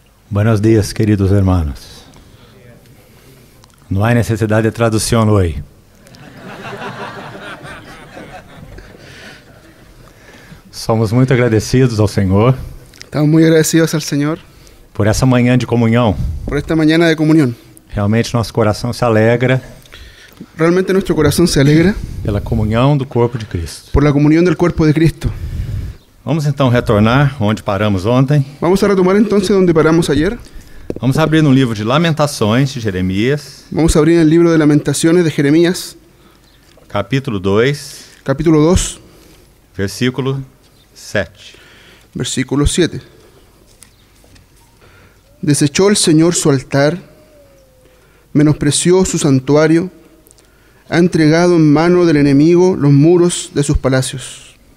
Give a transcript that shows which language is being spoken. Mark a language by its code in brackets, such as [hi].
[es] Buenos días, queridos hermanos. No hay necesidad de traducción hoy. [pt] Somos muito agradecidos ao Senhor [es] Estamos muy agradecidos al Señor [pt] por essa manhã de comunhão. [es] por esta mañana de comunión. [pt] Realmente nosso coração se alegra [es] Realmente nuestro corazón se alegra [pt] pela comunhão do corpo de Cristo. [es] por la comunión del cuerpo de Cristo. [pt] Vamos então retornar onde paramos ontem. [es] Vamos a retomar entonces donde paramos ayer. [pt] Vamos abrir no livro de Lamentações de Jeremias, [es] Vamos a abrir el libro de Lamentaciones de Jeremías, [pt] capítulo 2, [es] capítulo 2, [pt] versículo 7. [es] versículo 7. Desechó el Señor su altar, menospreció su santuario, ha entregado en mano del enemigo los muros de sus palacios.